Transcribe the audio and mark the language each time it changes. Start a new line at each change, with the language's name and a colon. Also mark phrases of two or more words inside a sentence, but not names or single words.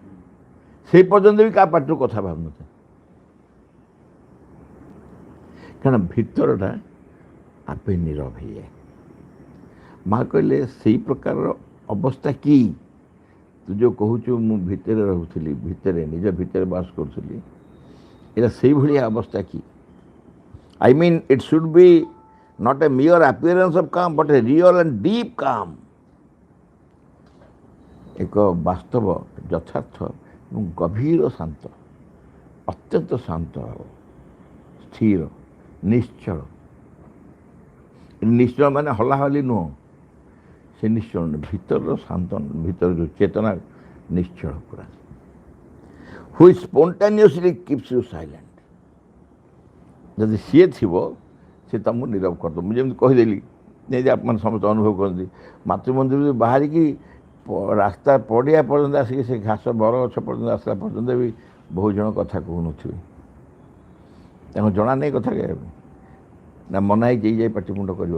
Odia: ସେଇ ପର୍ଯ୍ୟନ୍ତ ବି କାହା ପାଟିରୁ କଥା ଭାବୁନଥାଏ, କାରଣ ଭିତରଟା ଆପେ ନୀରବ ହେଇଯାଏ। ମା କହିଲେ ସେଇ ପ୍ରକାରର ଅବସ୍ଥା କି ତୁ ଯେଉଁ କହୁଛୁ ମୁଁ ଭିତରେ ରହୁଥିଲି, ଭିତରେ ନିଜ ଭିତରେ ବାସ କରୁଥିଲି, ଏଇଟା ସେଇଭଳିଆ ଅବସ୍ଥା କି?
English: I mean, it should be not a mere appearance of calm, but a real and deep calm.
Odia: ଏକ ବାସ୍ତବ, ଯଥାର୍ଥ ଏବଂ ଗଭୀର ଶାନ୍ତ, ଅତ୍ୟନ୍ତ ଶାନ୍ତ, ସ୍ଥିର, ନିଶ୍ଚଳ। ନିଶ୍ଚଳ ମାନେ ହଲାହଲି ନୁହଁ, ସେ ନିଶ୍ଚଳ ନୁହେଁ, ଭିତରର ଶାନ୍ତ, ଭିତର ଯେଉଁ ଚେତନା ନିଶ୍ଚଳ ପୁରା।
English: Which spontaneously keeps you silent.
Odia: ଯଦି ସିଏ ଥିବ ସେ ତୁମକୁ ନୀରବ କରିଦେବ। ମୁଁ ଯେମିତି କହିଦେଲି, ଯେମିତି ଆପଣମାନେ ସମସ୍ତେ ଅନୁଭବ କରନ୍ତି, ମାତୃମନ୍ଦିରରୁ ବାହାରିକି ରାସ୍ତା ପଡ଼ିଆ ପର୍ଯ୍ୟନ୍ତ ଆସିକି ସେ ଘାସ ବରଗଛ ପର୍ଯ୍ୟନ୍ତ ଆସିଲା ପର୍ଯ୍ୟନ୍ତ ବି ବହୁ ଜଣ କଥା କହୁନଥିବେ। ତାଙ୍କୁ ଜଣା ନାହିଁ କଥା କହିବା ପାଇଁ, ନା ମନା ହେଇଛି ଯାଇ ପାଟିମୁଣ୍ଡ କରିବନି।